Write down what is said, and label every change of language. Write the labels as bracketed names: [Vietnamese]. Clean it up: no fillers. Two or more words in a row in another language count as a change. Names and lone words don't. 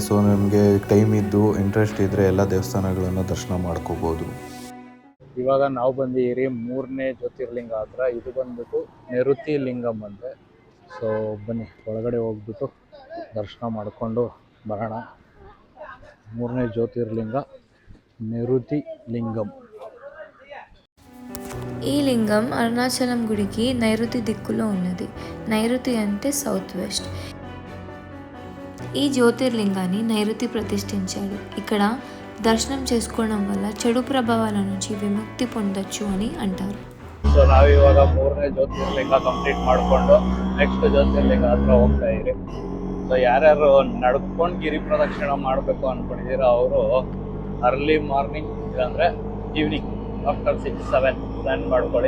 [Kannada] ಸೊ ನಮಗೆ ಟೈಮ್ ಇದ್ದು ಇಂಟ್ರೆಸ್ಟ್ ಇದ್ದರೆ ಎಲ್ಲ ದೇವಸ್ಥಾನಗಳನ್ನು ದರ್ಶನ ಮಾಡ್ಕೋಬೋದು. ಇವಾಗ ನಾವು ಬಂದಿದ್ದೀರಿ 3ನೇ ಜ್ಯೋತಿರ್ಲಿಂಗ ಹತ್ರ. ಇದು ಬಂದ್ಬಿಟ್ಟು ನಿರುತಿ ಲಿಂಗಂ ಅಂತೆ. ಸೊ ಬನ್ನಿ ಒಳಗಡೆ ಹೋಗ್ಬಿಟ್ಟು ದರ್ಶನ ಮಾಡಿಕೊಂಡು ಬರೋಣ. 3ನೇ ಜ್ಯೋತಿರ್ಲಿಂಗ [Telugu] నిరుతి లింగం. ఈ లింగం అరుణాచలం గుడికి నైరుతి దిక్కులో ఉన్నది. నైరుతి అంటే [English] south west. [Telugu] ఈ జ్యోతిర్లింగాన్ని నైరుతి ప్రతిష్ఠించాడు. ఇక్కడ దర్శనం చేసుకోవడం వల్ల చెడు ప్రభావాల నుంచి విముక్తి పొందొచ్చు అని అంటారు. [Kannada] ಸೊ ನಾವು ಇವಾಗ 3ನೇ ಜ್ಯೋತಿರ್ಲಿಂಗ ಕಂಪ್ಲೀಟ್ ಮಾಡಿಕೊಂಡು ನೆಕ್ಸ್ಟ್ ಜ್ಯೋತಿರ್ಲಿಂಗ ಹತ್ರ ಹೋಗ್ತಾ ಇದ್ದೀರಿ. ಸೊ ಯಾರ್ಯಾರು ನಡ್ಕೊಂಡು ಗಿರಿ ಪ್ರದಕ್ಷಿಣೆ ಮಾಡಬೇಕು ಅಂದ್ಕೊಂಡಿದ್ದೀರೋ ಅವರು [English] early morning [Kannada] ಇಲ್ಲಾಂದರೆ [English] evening after 6-7 plan [Kannada] ಮಾಡ್ಕೊಳ್ಳಿ.